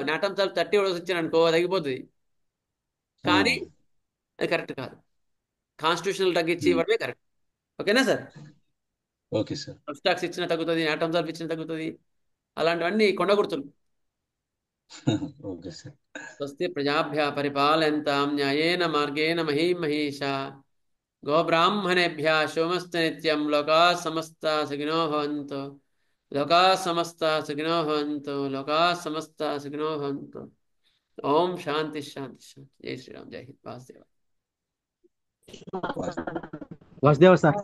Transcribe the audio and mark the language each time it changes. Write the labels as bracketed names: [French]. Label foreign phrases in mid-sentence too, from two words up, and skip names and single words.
[Telugu] నాట్రమ్ సల్ఫ్ 30 డోస్ ఇచ్చాను అనుకో తగ్గిపోతుంది, కానీ అది కరెక్ట్ కాదు. [English] constitutional drug [Telugu] ఇచ్చి ఇవ్వడమే కరెక్ట్. ఓకేనా సార్? [English] okay sir. [Telugu] సబ్స్టాక్స్ ఇచ్చినా తగ్గుతుంది, నాట్రమ్ సల్ఫ్ ఇచ్చినా తగ్గుతుంది. అలాంటివన్నీ కొండ గుర్తులు. [English] okay sir. [Sanskrit] స్వస్తి ప్రజాభ్య పరిపాలయంతాం న్యాయేన మార్గేణ మహీం మహీషా గోబ్రాహ్మణేభ్య శోమస్తు నిత్యం. లోకా సమస్త సుఖినో భవంతు. లోకా సమస్త సుఖినో భవంతు. లోకా సమస్త సుఖినో భవంతు. ఓం శాంతి శాంతి శాంతి. [Hindi] जय श्रीराम. जय हिंद. [Sanskrit] వాసుదేవ. [Telugu] వాసుదేవ సార్.